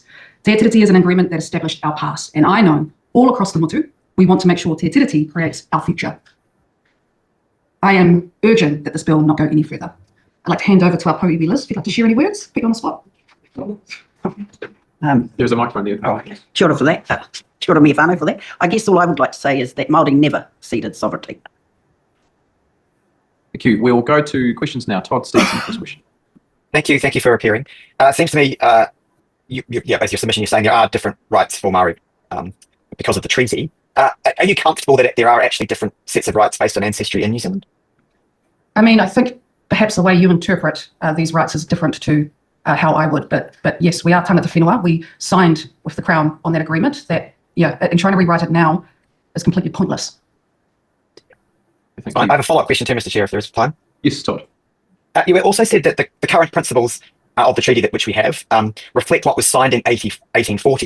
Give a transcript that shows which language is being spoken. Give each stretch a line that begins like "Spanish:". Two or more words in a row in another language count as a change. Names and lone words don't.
English: Te Tiriti is an agreement that established our past, and I know all across the motu, we want to make sure Te Tiriti creates our future. I am urging that this bill not go any further. I'd like to hand over to our po-iwi Liz. If you'd like to share any words, put you on the spot. There's a microphone there. Oh,
Māori: kia ora
English: for that.
Māori: Kia ora me whānau
English: for that. I guess all I would like to say is that Māori never ceded sovereignty. Thank you. We'll go to questions now. Todd, Stacey, first question. Thank you for appearing. It seems to me, based on your submission, you're saying there are different rights for Māori because of the treaty. Are you comfortable that there are actually different sets of rights based on ancestry in New Zealand? I mean, I think perhaps the way you interpret these rights is different to how I would, but yes, we are
Māori: tangata whenua.
English: We signed with the Crown on that agreement that, and trying to rewrite it now is completely pointless. I have a follow-up question too, Mr. Chair, if there is time. Yes, Todd. You also said that the current principles of the treaty which we have reflect what was signed in 1840.